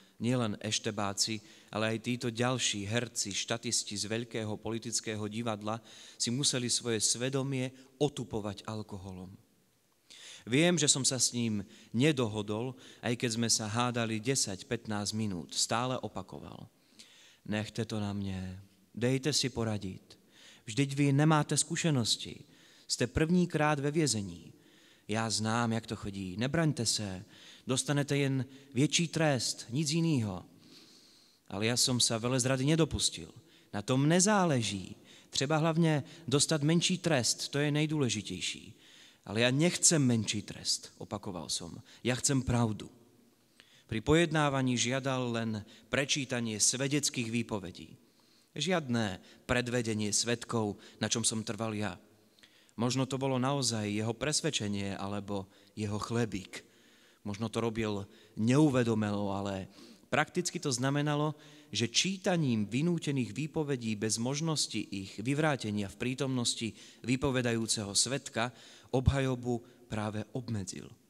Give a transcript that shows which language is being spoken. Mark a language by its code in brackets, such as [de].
[sk] nielen eštebáci, ale aj títo ďalší herci, štatisti z veľkého politického divadla si museli svoje svedomie otupovať alkoholom. Viem, že som sa s ním nedohodol, aj keď sme sa hádali 10-15 minút. Stále opakoval. [cs] Nechte to na mne, dejte si poradiť. [sk] Vždyť vy nemáte skúsenosti. [cs] Ste prvníkrát ve vězení. Já znám, jak to chodí. Nebraňte se, dostanete jen větší trest, nic jinýho. [sk] Ale ja som sa velezrady nedopustil. Na tom nezáleží. [cs] Třeba hlavně dostat menší trest, to je nejdůležitější. [sk] Ale ja nechcem menší trest, opakoval som. Ja chcem pravdu. Pri pojednávaní žiadal len prečítanie svedeckých výpovedí. Žiadne predvedenie svedkov, na čom som trval ja. Možno to bolo naozaj jeho presvedčenie alebo jeho chlebík. Možno to robil neuvedomelo, ale prakticky to znamenalo, že čítaním vynútených výpovedí bez možnosti ich vyvrátenia v prítomnosti vypovedajúceho svedka obhajobu práve obmedzil.